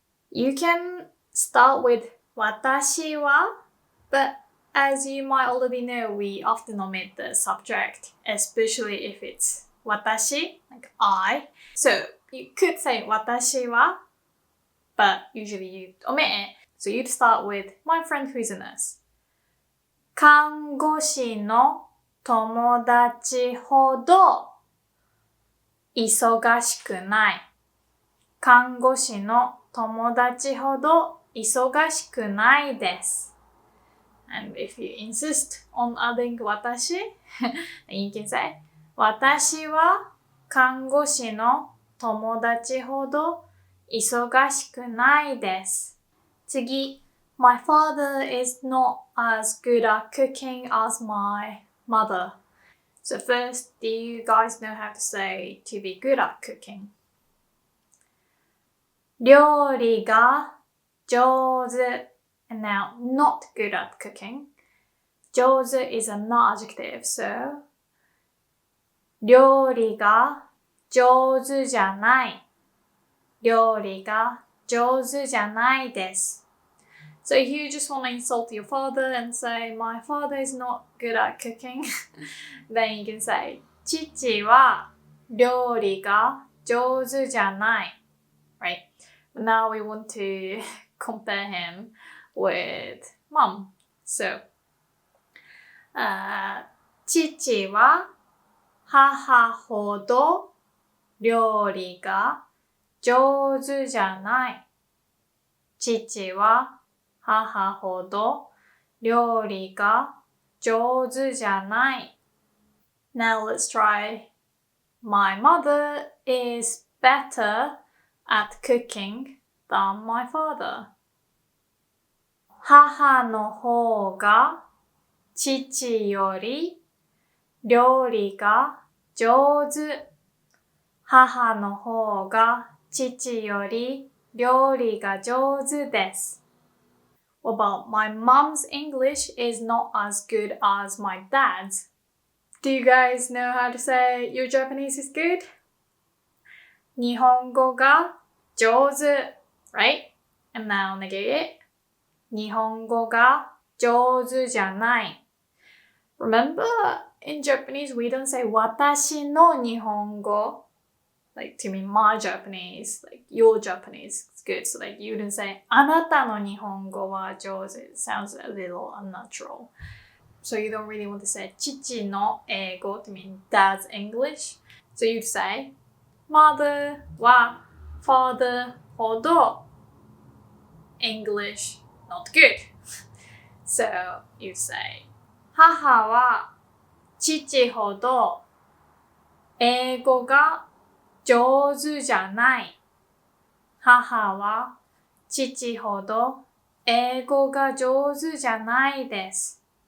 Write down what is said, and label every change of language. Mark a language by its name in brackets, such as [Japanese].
[English] You can start with [Japanese] 私は [English] but as you might already know, we often omit the subject, especially if it's 私, like I. So you could say [Japanese] 私は [English] but usually you omit it. So you'd start with my friend who's a nurse. [Japanese] 看護師の友達ほど忙しくない。看護師の友達ほど忙しくないです。 [English] And if you insist on adding 私, then you can say [Japanese] 私は看護師の友達ほど忙しくないです。次。 [English] My father is not as good at cooking as my mother. So first, do you guys know how to say to be good at cooking? [Japanese] 料理が上手 [English] and now not good at cooking. 上手 is a not adjective, so [Japanese] 料理が上手じゃない。料理が上手じゃないです。 [English] So if you just want to insult your father and say, my father is not good at cooking, then you can say, [Japanese] 父は料理が上手じゃない。 [English] Right? But now we want to compare him with mom. [Japanese] So, 父は母ほど料理が上手じゃない。父は母ほど料理が上手じゃない。 [English] Now let's try. My mother is better at cooking than my father. [Japanese] 母の方が父より料理が上手。母の方が父より料理が上手です。 [English] What about my mom's English is not as good as my dad's? Do you guys know how to say your Japanese is good? [Japanese] 日本語が上手 [English] right? And now negate it. [Japanese] 日本語が上手じゃない。 [English] Remember, in Japanese, we don't say [Japanese] 私の日本語. [English] Like to mean my Japanese, like your Japanese is good. So like you wouldn't say [Japanese] あなたの日本語は上手. [English] It sounds a little unnatural. So you don't really want to say [Japanese] 父の英語 [English] to mean dad's English. So you'd say [Japanese] マダはファダほど [English] English not good. [Japanese] So you say 母は父ほど英語が上手じゃない。母は父ほど英語が上手じゃないです。